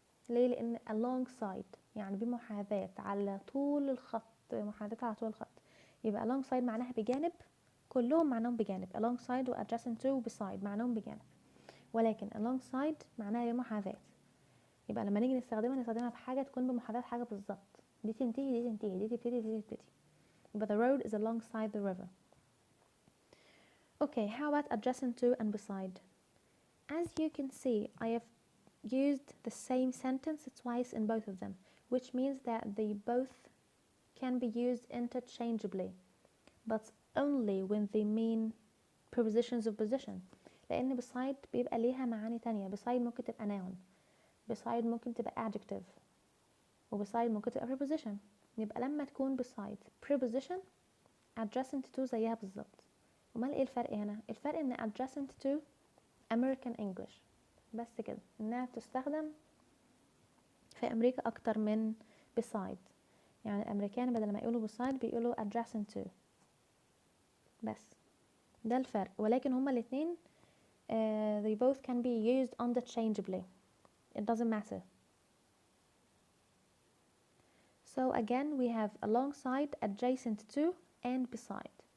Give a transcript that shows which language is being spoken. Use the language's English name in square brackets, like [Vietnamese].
[Arabic] ليه؟ لان alongside يعني بمحاذاة على طول الخط، محاذاة على طول الخط، يبقى alongside معناها بجانب، كلهم معناهم بجانب. alongside و adjacent to و beside معناهم بجانب، ولكن alongside معناها بمحاذاة. يبقى لما نيجي نستخدمها في حاجة تكون بمحاذاة حاجة بالظبط، دي تنتهي دي تنتهي، دي تبتدي دي تبتدي. [English] يبقى the road is alongside the river. Okay, how about adjacent to and beside? As you can see, I have used the same sentence twice in both of them, which means that they both can be used interchangeably, but only when they mean prepositions of position. [Arabic] لأن beside بيبقى ليها معاني تانية. beside ممكن تبقى noun، beside ممكن تبقى adjective، و beside ممكن تبقى preposition. يبقى لما تكون beside preposition adjacent to زيها بالظبط. امال ايه الفرق هنا؟ الفرق ان adjacent to American English بس كده، انها تستخدم في امريكا اكتر من beside. يعني الامريكان بدل ما يقولوا beside بيقولوا adjacent to بس، ده الفرق. ولكن هما الاتنين [English] they both can be used interchangeably. It doesn't matter. So again we have alongside, adjacent to and beside.